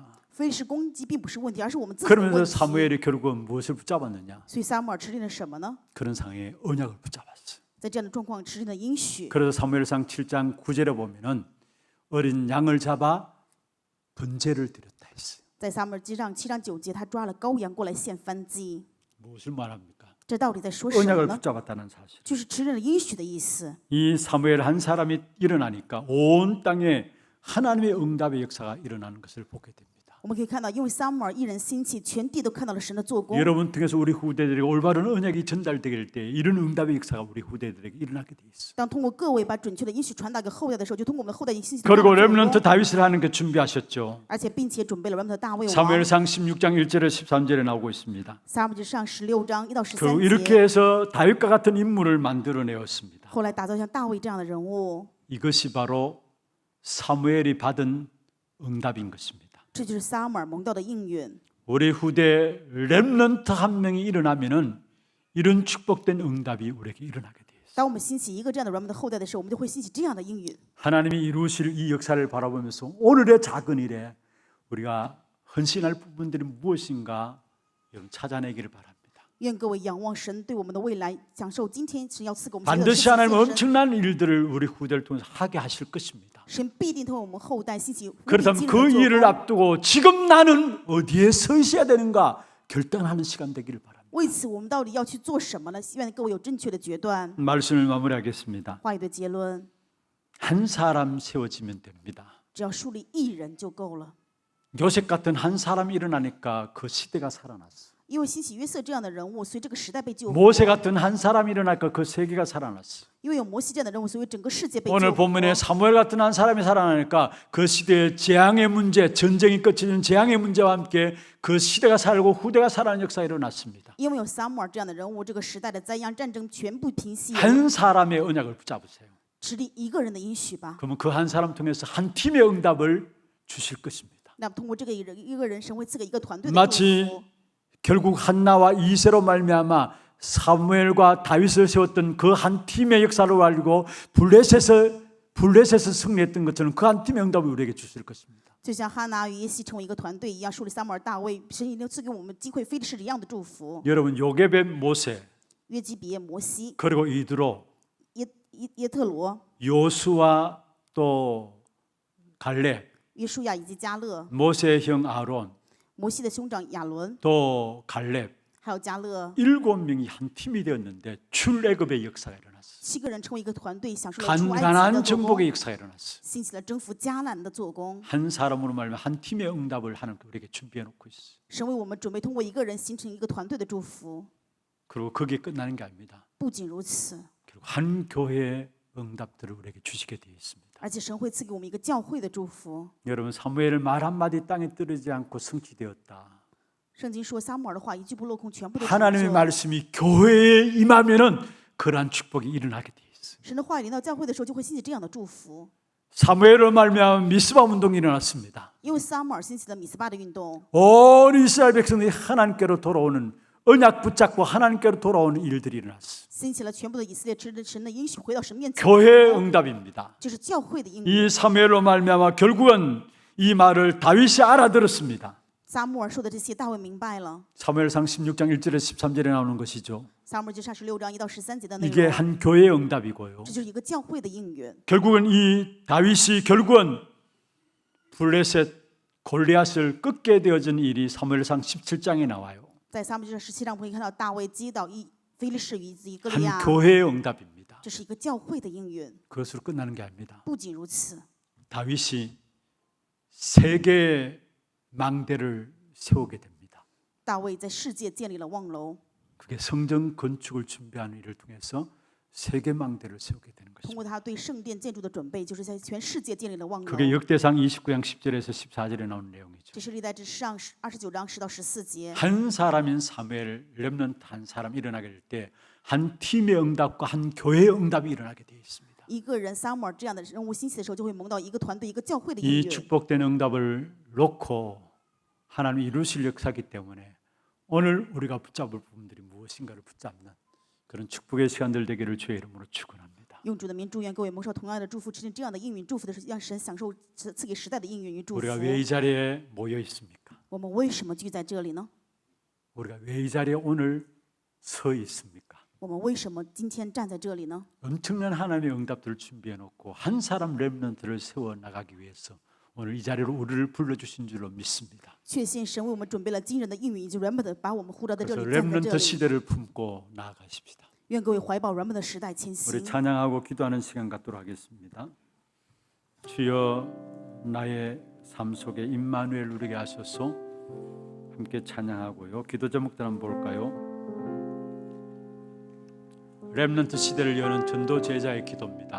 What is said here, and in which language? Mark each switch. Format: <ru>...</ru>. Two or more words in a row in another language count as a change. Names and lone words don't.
<zh>非利士攻击并不是问题，而是我们自己的</zh> <ko>그러면서</ko> <zh>问题。</zh> <ko>사무엘이 결국은 무엇을 붙잡았느냐?</ko> <zh>所以撒母耳持定了什么呢？</zh> <ko>그런 상황에 언약을 붙잡았어요.</ko> <zh>在这样的状况持定了应许。</zh> <ko>그래서 사무엘상 7장 9절에 보면은 어린 양을 잡아 번제를 드렸다 했어요.</ko> <zh>在撒母耳记上7章9节，他抓了羔羊过来献燔祭。</zh> <ko>무엇을 말합니까?</ko> <zh>这到底在说什么</zh> <ko>언약을</ko> <zh>呢？</zh> <ko>붙잡았다는 사실.</ko> <zh>就是持定了应许的意思。</zh> <ko>이 사무엘 한 사람이 일어나니까 온 땅에 하나님의 응답의 역사가 일어나는 것을 보게 됩니다.</ko> <zh>我们可以看到，因为撒母耳一人兴起，全地都看到了神的做工。</zh> <ko>여러분 통해서 우리 후대들에게 올바른 언약이 전달될 때 이런 응답의 역사가 우리 후대들에게 일어나게 돼 있어.</ko> <zh>当通过各位把准确的应许传达给后代的时候，就通过我们的后代兴起的</zh> <ko>그리고</ko> <zh>大作</zh> <ko>렘넌트</ko> <zh>工，</zh> <ko>다윗을 하는 게 준비하셨죠.</ko> <zh>而且并且准备了我们的大卫王。</zh> <ko>사무엘상 16장 1절에 13절에 나오고 있습니다.</ko> <zh>撒母耳记上16章1到</zh> <ko>그</ko> <zh>13</zh> <ko>이렇게</ko> <zh>节，</zh> <ko>해서 다윗과 같은 인물을 만들어내었습니다.</ko> <zh>后来打造像大卫这样的人物，</zh> <ko>이것이 바로 사무엘이 받은 응답인 것입니다.</ko> <zh>这就是撒母耳蒙到的应允。</zh> <ko>우리 후대 렘넌트 한 명이 일어나면은 이런 축복된 응답이 우리에게 일어나게 돼 있어요.</ko> <zh>当我们兴起一个这样的人们的后代的时候，我们就会兴起这样的应允。</zh> <ko>하나님이 이루실 이 역사를 바라보면서 오늘의 작은 일에 우리가 헌신할 부분들이 무엇인가 여러분 찾아내기를 바랍니다.</ko> <zh>愿各位仰望神对我们的未来，享受今天神要赐给我们所有的</zh> <ko>반드시</ko> <zh>事情</zh> <ko>하나님은</ko> <zh>献身。</zh> <ko>엄청난 일들을 우리 후대를 통해서 하게 하실 것입니다.</ko> <zh>神必定通过我们后代兴起无比</zh> <ko>그렇다면</ko> <zh>惊</zh> <ko>그</ko> <zh>人的</zh> <ko>일을</ko> <zh>做工。</zh> <ko>앞두고 지금 나는 어디에 서 있어야 되는가 결단하는 시간 되기를 바랍니다.</ko> <zh>为此，我们到底要去做什么呢？希望各位有正确的决断。</zh> <ko>말씀을 마무리하겠습니다.</ko> <zh>话语的结论，</zh> <ko>한 사람 세워지면 됩니다.</ko> <zh>只要树立一人就够了。</zh> <ko>요셉 같은 한 사람이 일어나니까 그 시대가 살아났어.</ko> <zh>因为兴起约瑟这样的人物，所以这个时代被救活。</zh> <ko>모세 같은 한 사람이 일어나니까 그 세계가 살아났어.</ko> <zh>因为有摩西这样的人物，所以整个世界被救</zh> <ko>오늘</ko> <zh>活。</zh> <ko>본문에 사무엘 같은 한 사람이 살아나니까 그 시대의 재앙의 문제, 전쟁이 끝이는 재앙의 문제와 함께 그 시대가 살고 후대가 살아나는 역사가 일어났습니다.</ko> <zh>因为有撒母耳这样的人物，这个时代的灾殃、战争全部平息。</zh> <ko>한 사람의 언약을 붙잡으세요.</ko> <zh>持立一个人的应许吧。</zh> <ko>그러면 그 한 사람 통해서 한 팀의 응답을 주실 것입니다.</ko> <zh>那么通过这个一个人，神会赐给一个团队的祝</zh> <ko>마치</ko> <zh>福。</zh> <ko>결국 한나와 이세로 말미암아 사무엘과 다윗을 세웠던 그 한 팀의 역사를 알고 블레셋에서 승리했던 것처럼 그 한 팀의 응답을 우리에게 주실 것입니다.</ko> <zh>就像哈拿与耶西成为一个团队一样，树立撒母耳、大卫，神一定赐给我们击溃非利士一样的祝福。</zh> <ko>여러분 요게벳 모세</ko> <zh>约基别、摩西、</zh> <ko>그리고 이드로</ko> <zh>耶特罗、</zh> <ko>요수와 또 갈렙</ko> <zh>约书亚以及加勒，</zh> <ko>모세의 형 아론</ko> <zh>摩西的兄长亚伦，</zh> <ko>또 갈렙</ko> <zh>还有加勒，</zh> <ko>7명이 한 팀이 되었는데 출애굽의 역사가 일어났어.</ko> <zh>7 个人成为一个团队，享受了出埃及</zh> <ko>간단한</ko> <zh>的做工，</zh> <ko>정복의 역사가 일어났어.</ko> <zh>兴起了征服迦南的做工。</zh> <ko>한 사람으로 말하면 한 팀의 응답을 하나님께 우리에게 준비해 놓고 있어.</ko> <zh>神为我们准备通过一个人形成一个团队的祝福。</zh> <ko>그리고 그게 끝나는 게 아닙니다.</ko> <zh>不仅如此，</zh> <ko>그리고 한 교회의 응답들을 우리에게 주시게 되어 있습니다.</ko> <zh>而且神会赐给我们一个教会的祝福。</zh> <ko>여러분 사무엘 말 한마디 땅에 떨어지지 않고 성취되었다.</ko> <zh>圣经说，撒母耳的话一句不落空，全部都成</zh> <ko>하나님의</ko> <zh>就。</zh> <ko>말씀이 교회에 임하면은 그러한 축복이 일어나게 되어 있어요.</ko> <zh>神的话语临到教会的时候，就会兴起这样的祝福。</zh> <ko>사무엘을 말미암아 미스바 운동이 일어났습니다.</ko> <zh>因为撒母耳兴起了米斯巴的运动，</zh> <ko>온 이스라엘 백성들이 하나님께로 돌아오는 언약 붙잡고 하나님께로 돌아오는 일들이 일어났어.</ko> <zh>兴起了全部的以色列吃着神的应许，回到神面前。</zh> <ko>교회의 응답입니다.</ko> <zh>就是教会的应许。</zh> <ko>이 사무엘로 말미암아 결국은 이 말을 다윗이 알아들었습니다.</ko> <zh>撒母耳说的这些，大卫明白了。</zh> <ko>사무엘상 16장 1절에 13절에 나오는 것이죠.</ko> <zh>撒母耳记上16章1到13节的内</zh> <ko>이게</ko> <zh>容，</zh> <ko>한 교회의 응답이고요.</ko> <zh>这就是一个教会的应允。</zh> <ko>결국은 이 다윗이 결국은 블레셋 골리앗을 꺾게 되어진 일이 사무엘상 17장에 나와요.</ko> <zh>在撒母耳记上17章，我们可以看到大卫击倒非利士与以及歌利</zh> <ko>한</ko> <zh>亚，</zh> <ko>교회의 응답입니다.</ko> <zh>这是一个教会的应允。</zh> <ko>그것으로 끝나는 게 아닙니다.</ko> <zh>不仅如此，</zh> <ko>다윗이 세 개의 망대를 세우게 됩니다.</ko> <zh>大卫在世界建立了望楼，</zh> <ko>그게 성전 건축을 준비하는 일을 통해서 세계 망대를 세우게 되는</ko> <zh>通</zh> <ko>것입니다.</ko> <zh>过他对圣殿建筑的准备，就是在全世界建立了望楼。</zh> <ko>그게 역대상 29장 10절에서 14절에 나오는 내용이죠.</ko> <zh>这是历代志上29章10到14节。</zh> <ko>한 사람인 사무엘 렘넌트 한 사람 일어나게 될 때 한 팀의 응답과 한 교회의 응답이 일어나게 되어 있습니다.</ko> <zh>一个人撒母耳这样的人物兴起的时候，就会蒙到一个团队、一个教会的</zh> <ko>이</ko> <zh>应允。</zh> <ko>축복된 응답을 놓고 하나님이 이루실 역사이기 때문에 오늘 우리가 붙잡을 부분들이 무엇인가를 붙잡는 그런 축복의 시간들 되기를 주의 이름으로 축원합니다.</ko> <zh>用主的名祝愿各位蒙受同样的祝福，持定这样的应允祝福的时候，让神享受赐给时代的应允与祝福。</zh> <ko>우리가 왜 이 자리에 모여 있습니까?</ko> <zh>我们为什么聚在这里呢？</zh> <ko>우리가 왜 이 자리에 오늘 서 있습니까?</ko> <zh>我们为什么今天站在这里呢？</zh> <ko>엄청난 하나님의 응답들을 준비해 놓고 한 사람 렘넌트를 세워 나가기 위해서 오늘 이 자리로 우리를 불러주신 줄로 믿습니다.</ko> <zh>确信神为我们准备了惊人的应允，以及原本的把我们呼召在这</zh> <ko>그래서</ko> <zh>里，站在这</zh> <ko>렘넌트</ko> <zh>里。</zh> <ko>시대를 품고 나아가십시다.</ko> <zh>愿各位怀抱原本的时代前</zh> <ko>우리</ko> <zh>行。</zh> <ko>찬양하고 기도하는 시간 갖도록 하겠습니다. 주여 나의 삶 속에 임마누엘 누리게 하셔서 함께 찬양하고요. 기도 제목들 한번 볼까요? 렘넌트 시대를 여는 전도 제자의 기도입니다.</ko>